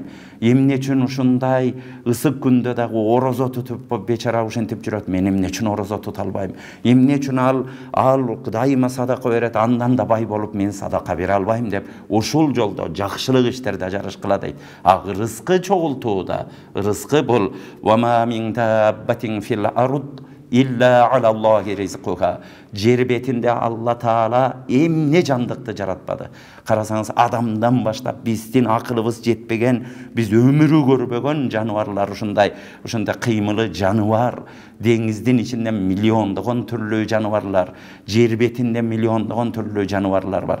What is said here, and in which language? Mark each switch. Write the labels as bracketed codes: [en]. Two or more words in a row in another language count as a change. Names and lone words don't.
[ky] Эмне үчүн ушундай ысык күндө дагы орозо тутуп бечара ушинтип жүрөт, мен эмне үчүн орозо тута албайм? Эмне үчүн ал дайыма садака берет, андан да бай болуп мен садака бере албайм деп ушул жолдо жакшылык иштерде жарышкыла дейт. Рызкы чогултууда, рызкы бул [ar] وما من دابة في الأرض إلا على الله رزقها. [ky] Жер бетинде Алла Таала эмне жандыкты жаратпады. Карасаңыз, адамдан баштап биздин акылыбыз жетпеген, биз өмүрү көрбөгөн жаныбарлар ушундай кыймылы жаныбар, деңиздин ичинде миллиондогон түрлүү жаныбарлар, жер бетинде миллиондогон түрлүү жаныбарлар бар.